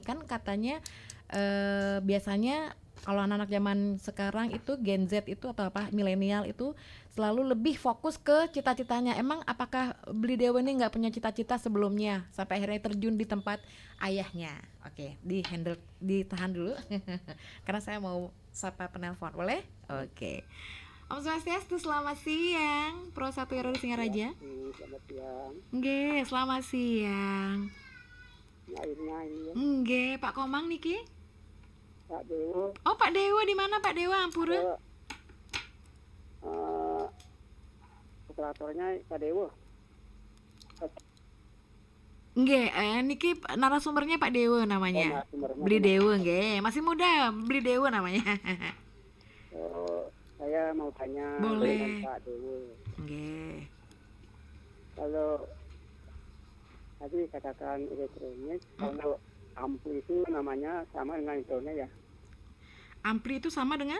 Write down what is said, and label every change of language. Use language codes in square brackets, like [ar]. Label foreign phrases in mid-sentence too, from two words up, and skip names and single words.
[id] Kan katanya biasanya kalau anak-anak zaman sekarang itu Gen Z itu atau apa milenial itu selalu lebih fokus ke cita-citanya. Emang apakah beli dewa ini nggak punya cita-cita sebelumnya sampai akhirnya terjun di tempat ayahnya? Oke, ditahan dulu karena saya mau sapa penelpon, boleh? Oke. [ban] Om Swastiastu, [id] selamat siang. Pro 1 RRI Singaraja. Selamat siang. Nggih, selamat siang. Airnya ini ya. Nggih, Pak Komang niki. Pak Dewo. Oh, Pak Dewa di mana Pak Dewa Ampura? Operatornya Pak Dewo. [ban] Nggih, niki [id] narasumbernya Pak Dewa namanya. narasumbernya Beli Dewa nggih, masih muda, Beli Dewa namanya. Saya mau tanya Boleh. dengan Pak Dewo. Nggih. Kalau tadi katakan elektronik, kalau ampli itu namanya sama dengan elektronik ya? Ampli itu sama dengan